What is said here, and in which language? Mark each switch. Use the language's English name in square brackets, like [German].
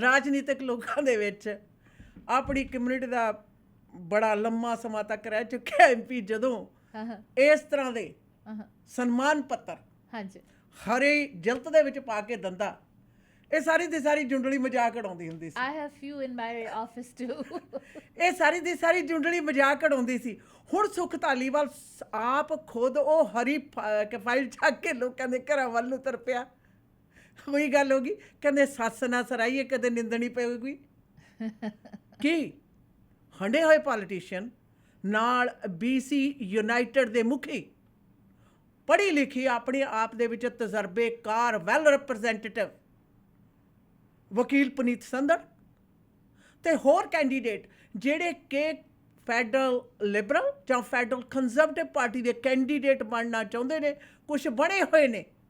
[Punjabi] ਰਾਜਨੀਤਿਕ ਲੋਕਾਂ ਦੇ ਵਿੱਚ ਆਪਣੀ ਕਮਿਊਨਿਟੀ ਦਾ ਬੜਾ ਲੰਮਾ ਸਮਾਂ ਤੱਕ ਰਹਿ ਚੁੱਕਿਆ MP ਜਦੋਂ ਇਸ ਤਰ੍ਹਾਂ ਦੇ ਸਨਮਾਨ ਪੱਤਰ ਹਰੇ ਜਿਲਤ ਦੇ ਵਿੱਚ ਪਾ ਕੇ ਦੰਦਾ, ਇਹ ਸਾਰੀ ਦੀ ਸਾਰੀ ਜੁੰਡਲੀ ਮਜ਼ਾਕ ਉਡਾਉਂਦੀ ਹੁੰਦੀ ਸੀ। [English] I have few in my office too। [Punjabi] ਇਹ ਸਾਰੀ ਦੀ ਸਾਰੀ ਜੁੰਡਲੀ ਮਜ਼ਾਕ ਉਡਾਉਂਦੀ ਸੀ। ਹੁਣ ਸੁਖ ਧਾਲੀਵਾਲ ਆਪ ਖੁਦ ਉਹ ਹਰੀ ਫਾਈਲ ਚੱਕ ਕੇ ਲੋਕਾਂ ਦੇ ਘਰਾਂ ਵੱਲ ਨੂੰ ਤੁਰ ਪਿਆ। ਉਹੀ ਗੱਲ ਹੋ ਗਈ, ਕਹਿੰਦੇ ਸੱਸ ਨਾ ਸਰਾਈਏ ਕਦੇ ਨਿੰਦਣੀ ਪਊਗੀ। ਕੀ ਹੰਡੇ ਹੋਏ ਪੋਲੀਟੀਸ਼ੀਅਨ ਨਾਲ BC यूनाइटेड ਦੇ ਮੁਖੀ, ਪੜ੍ਹੀ ਲਿਖੀ, ਆਪਣੇ ਆਪ ਦੇ ਵਿੱਚ ਤਜਰਬੇਕਾਰ, ਵੈਲ ਰਿਪਰੈਜ਼ੈਂਟੇਟਿਵ ਵਕੀਲ ਪੁਨੀਤ ਸੰਧੜ ਤੇ ਹੋਰ ਕੈਂਡੀਡੇਟ ਜਿਹੜੇ ਕਿ ਫੈਡਰਲ ਲਿਬਰਲ ਜਾਂ ਫੈਡਰਲ ਕੰਜ਼ਰਵੇਟਿਵ ਪਾਰਟੀ ਦੇ ਕੈਂਡੀਡੇਟ ਬਣਨਾ ਚਾਹੁੰਦੇ ਨੇ, ਕੁਛ ਬਣੇ ਹੋਏ ਨੇ,